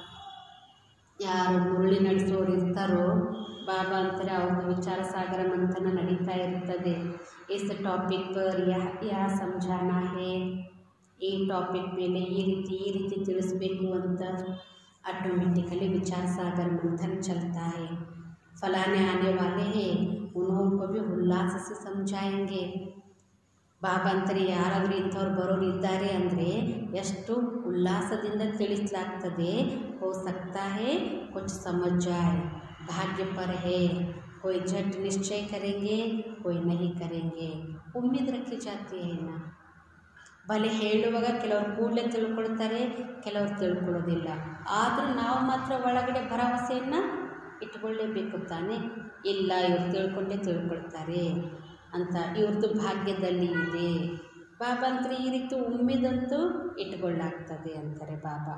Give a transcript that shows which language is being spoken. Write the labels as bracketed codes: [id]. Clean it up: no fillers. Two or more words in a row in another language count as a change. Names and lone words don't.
[kn] ಯಾರು ಮುರುಳಿ ನಡೆಸೋರು ಇರ್ತಾರೋ ಬಾಬಾ ಅಂತಾರೆ ಅವ್ರದ್ದು ವಿಚಾರ ಸಾಗರ ಮಂಥನ ನಡೀತಾ ಇರ್ತದೆ. [hi] इस टॉपिक पर या समझाना है, [kn] ಈ ಟಾಪಿಕ್ ಮೇಲೆ ಈ ರೀತಿ ತಿಳಿಸ್ಬೇಕು ಅಂತ ಆಟೋಮೆಟಿಕಲಿ ವಿಚಾರ ಸಾಗರ ಮಂಥन [hi] चलता है. फलाने आने वाले हैं उनको भी उल्लास से समझाएंगे. [kn] ಬಾಬಾ ಅಂತಾರೆ ಯಾರಾದರೂ ಇಂಥವ್ರು ಬರೋರು ಇದ್ದಾರೆ ಅಂದರೆ ಎಷ್ಟು ಉಲ್ಲಾಸದಿಂದ ತಿಳಿಸಲಾಗ್ತದೆ. [hi] हो सकता है कुछ समझ जाए, भाग्य पर है. कोई झट निश्चय करेंगे कोई नहीं करेंगे. उम्मीद रखी जाती है ना. [kn] ಭಲೆ ಹೇಳುವಾಗ ಕೆಲವರು ಕೂಡಲೇ ತಿಳ್ಕೊಳ್ತಾರೆ, ಕೆಲವರು ತಿಳ್ಕೊಳ್ಳೋದಿಲ್ಲ. ಆದರೂ ನಾವು ಮಾತ್ರ ಒಳಗಡೆ ಭರವಸೆಯನ್ನು ಇಟ್ಕೊಳ್ಳೇಬೇಕು ತಾನೇ. ಇಲ್ಲ ಇವ್ರು ತಿಳ್ಕೊಂಡೇ ತಿಳ್ಕೊಳ್ತಾರೆ ಅಂತ ಇವ್ರದ್ದು ಭಾಗ್ಯದಲ್ಲಿ ಇದೆ. ಬಾಬಾ ಅಂದರೆ ಈ ರೀತಿ ಉಮ್ಮಿದಂತೂ ಇಟ್ಕೊಳ್ಳಾಗ್ತದೆ ಅಂತಾರೆ ಬಾಬಾ.